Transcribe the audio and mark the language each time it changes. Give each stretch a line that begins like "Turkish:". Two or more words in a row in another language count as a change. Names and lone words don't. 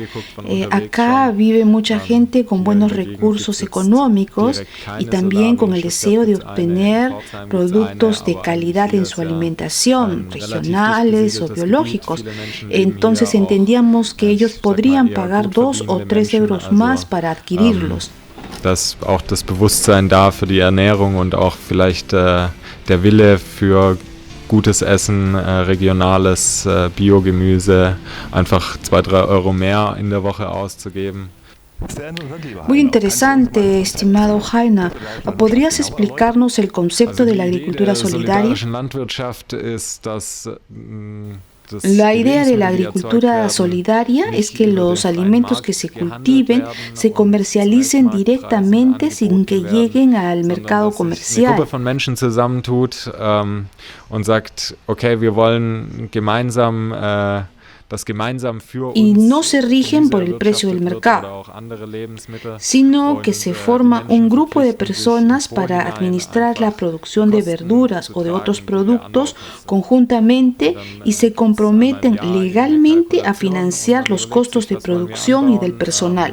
Spanish: Acá vive mucha gente con buenos recursos económicos y también con el deseo de obtener productos de calidad en su alimentación, regionales o biológicos. Entonces entendíamos que ellos podrían pagar 2 o 3 euros más para adquirirlos.
German: Dass auch das Bewusstsein da für die Ernährung und auch vielleicht der Wille für gutes Essen, regionales Biogemüse, einfach 2-3 Euro mehr in der Woche auszugeben.
Spanish: Muy interesante, estimado Heiner. ¿Podrías explicarnos el concepto de la agricultura solidaria? La idea de la agricultura solidaria es que los alimentos que se cultiven se comercialicen directamente sin que lleguen al mercado comercial.
German: Gruppe von Menschen zusammentut und sagt, okay, wir wollen gemeinsam
Spanish: y no se rigen por el precio del mercado, sino que se forma un grupo de personas para administrar la producción de verduras o de otros productos conjuntamente y se comprometen legalmente a financiar los costos de producción y del personal.